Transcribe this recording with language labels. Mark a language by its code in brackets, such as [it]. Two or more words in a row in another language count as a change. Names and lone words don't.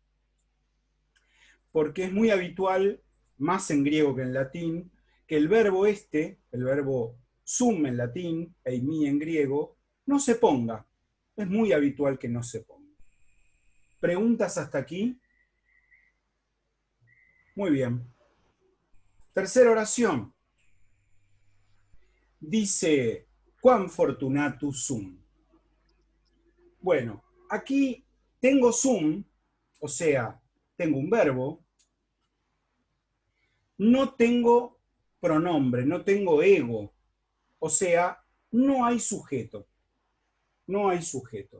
[es] Porque es muy habitual, más en griego que en latín, que el verbo el verbo sum en latín, eimi en griego, no se ponga. Es muy habitual que no se ponga. ¿Preguntas hasta aquí? Muy bien. Tercera oración. Dice, [la] quam fortunatus sum. [es] Bueno, aquí tengo sum, o sea, tengo un verbo, no tengo pronombre, no tengo ego, o sea, no hay sujeto. No hay sujeto.